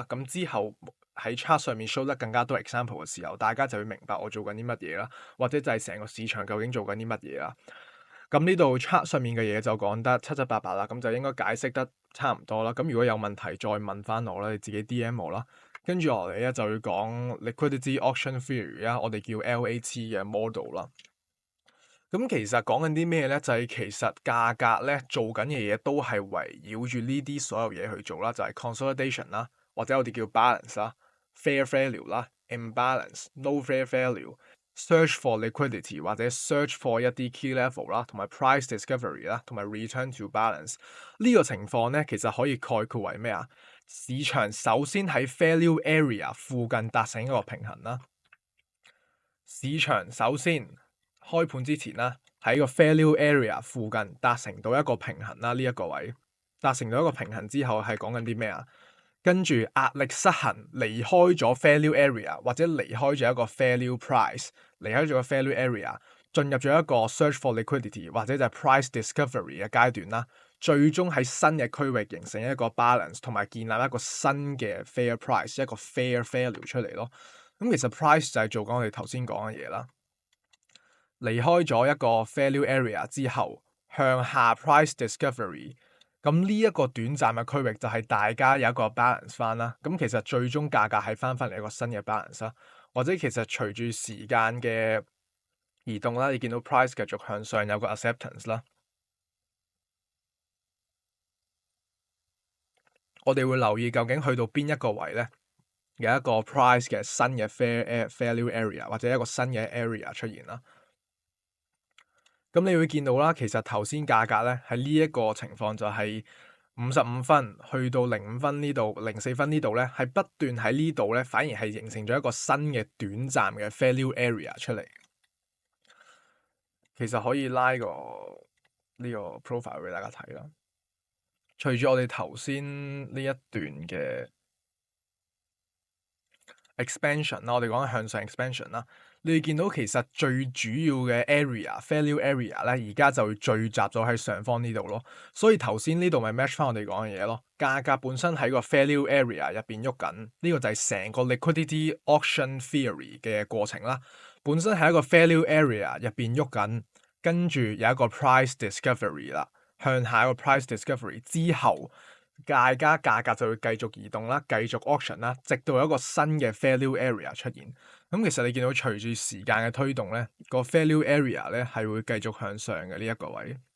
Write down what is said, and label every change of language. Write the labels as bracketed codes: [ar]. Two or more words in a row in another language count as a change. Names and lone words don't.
[yue] 咁之後喺 chart 上面 show 得更加多 example 嘅時候，大家就會明白我做緊啲乜嘢啦，或者就係成個市場究竟做緊啲乜嘢啦。咁呢度 chart 上面嘅嘢就講得七七八八啦，咁就應該解釋得差唔多啦。咁如果有問題再問翻我啦，你自己 DM 我啦。跟住落嚟咧就要講 [en] liquidity auction theory [yue] 啊，我哋叫 LAT 嘅 model 啦。咁其實講緊啲咩咧？就係其實價格咧做緊嘅嘢都係圍繞住呢啲所有嘢去做啦，就係 consolidation 啦，或者我哋叫 balance 啦、 [en] fair value [yue] 啦、 [en] imbalance、no fair value、search for liquidity [yue] 或者 [en] search for [yue] 一啲 [en] key level [yue] 啦，同埋 [en] price discovery [yue] 啦，同埋 [en] return to balance [yue] 呢個情況咧，其實可以概括為咩啊？市場首先喺 [en] value area [yue] 附近達成一個平衡啦。市場首先開盤之前啦，喺個 [en] value area [yue] 附近達成到一個平衡啦。呢一個位達成到一個平衡之後係講緊啲咩啊？跟住壓力失衡，離開咗 [en] fair value area [yue] 或者離開咗一個 [en] fair value price， [yue] 離開咗個 [en] fair value area， [yue] 進入咗一個 [en] search for liquidity [yue] 或者就係 [en] price discovery [yue] 嘅階段啦。最終喺新嘅區域形成一個 balance，同埋建立一個新嘅 [en] fair price， [yue] 一個 [en] fair value [yue] 出嚟咯。咁其實 price 就係做緊我哋頭先講嘅嘢啦。離開咗一個 [en] fair value area [yue] 之後，向下 [en] price discovery。 [yue] 咁呢一個短暫嘅區域就係大家有一個 balance 翻啦。咁其實最終價格係翻嚟一個新嘅 balance 啦。或者其實隨住時間嘅移動啦，你見到 price 繼續向上有個 acceptance 啦。我哋會留意究竟去到邊一個位咧，有一個 price 嘅新嘅 [en] fair value area [yue] 或者一個新嘅 area 出現啦。咁你會見到啦，其實頭先價格咧喺呢一個情況就係55分去到05分呢度04分呢度咧，係不斷喺呢度咧，反而係形成咗一個新嘅短暫嘅 [en] value area [yue] 出嚟。其實可以拉個呢個 profile 俾大家睇啦。隨住我哋頭先呢一段嘅 expansion 啦，我哋講緊向上 expansion 啦。你會見到其實最主要嘅 [en] area，value area [yue] 咧，而家就聚集咗喺上方呢度咯。所以頭先呢度咪 match 翻我哋講嘅嘢咯。價格本身喺個 [en] value area [yue] 入邊喐緊，呢個就係成個 [en] liquidity auction theory [yue] 嘅過程啦。本身喺一個 [en] value area [yue] 入邊喐緊，跟住有一個 [en] price discovery [yue] 啦，向下一個 [en] price discovery [yue] 之後。大家價格就會繼續移動啦，繼續 auction 啦，直到有一個新嘅 [en] value area [yue] 出現。咁其實你見到隨住時間嘅推動咧，個 [en] value area [yue] 咧係會繼續向上嘅呢一個位。